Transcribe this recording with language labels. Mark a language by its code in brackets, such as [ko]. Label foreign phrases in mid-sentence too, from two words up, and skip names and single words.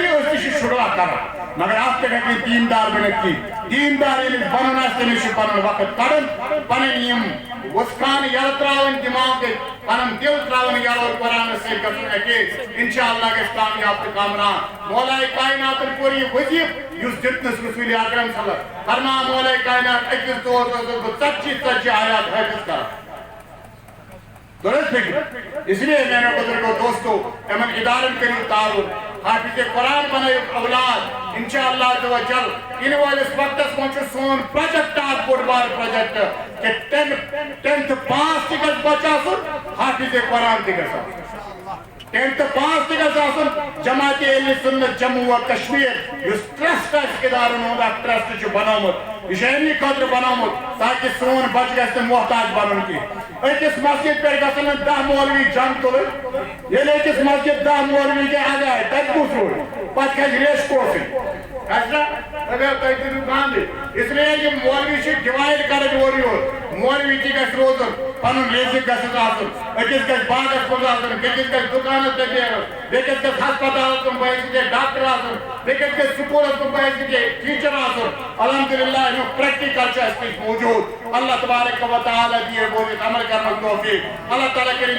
[ks] أسۍ تہِ چھِ شُروع کران مگر اَتھ پٮ۪ٹھ ہیٚکہِ نہٕ دیٖندار بٔنِتھ کِہیٖنۍ دیٖندار ییٚلہِ بنُن آسہِ تٔمِس چھُ پنُن وقت کڑُن پنٕنۍ یِم وُسخانہٕ یلہٕ ترٛاوٕنۍ دِماغٕکۍ پنُن دِل ترٛاوُن یلہٕ اور قرآنس سۭتۍ گژھُن اکیز انشاءاللہ گژھِ کامیاب تہٕ کامران مولائے کائناتن کوٚر یہِ وظیٖفہٕ یُس دیُتنس رسول اکرم [ar] صلی اللہ علیہ وسلم [ks] فرمان مولائے کائنات أکِس دۄہس اوسُس بہٕ 40 آیات حٲفظ کران درست فکر [ur] اس لیے میرے بزرگو دوستو [ks] امن ادارن کریو تعاون حافظ قرآن بنائیو اولاد [ar] انشاءاللہ عزوجل [ks] ان والس وقتس من چھُ سون پروجیکٹ اکھ بوٚڑ بار پروجیکٹ کہ 10th پاس تہِ گژھِ بچہِ آسُن حافظ قرآن تہِ گژھِ آسُن 10th پاس تہِ گژھِ آسُن جماعت اہلِ سنت جموں و کشمیر یُس ٹرسٹ آسہِ ادارن ہُنٛد اکھ ٹرسٹ چھُ بنومُت یہِ چھُ امی خٲطرٕ بنومُت تاکہِ سون بچہِ گژھِ نہٕ محتاج بنُن کینٛہہ أکِس مسجد پٮ۪ٹھ گژھن نہٕ 10 مولوی جنگ تُلٕنۍ ییٚلہِ أکِس مسجد 10 مولوی گٔے اگاے تتہِ کُس روزِ پتہٕ کھسہِ ریش کوسٕے کھسہِ نا اگر تۄہہِ دِنو گاندٕ [ur] اس لیے [ks] یِم مولوی چھِ ڈِوایڈ کرٕنۍ اورٕ یور مولوی تہ گژھِ روزُن پنُن رزق گژھٮ۪س آسُن أکِس گژھِ باغس منٛز آسُن بیٚکِس گژھِ دُکانس پٮ۪ٹھ نیرُن بیٚکِس گژھِ ہسپتالس کُن بٲیِس گژھِ ڈاکٹر آسُن بیٚکِس گژھِ سکوٗلس کُن بٲیِس گژھِ ٹیٖچر آسُن الحمدللہ امیُک پریکٹِکل چھُ اَسہِ نِش موٗجوٗد اللہ تبارک و تعالیٰ دِیہِ بوٗزِتھ عمل کرنُک توفیٖق اللہ تعالیٰ کٔرِنۍ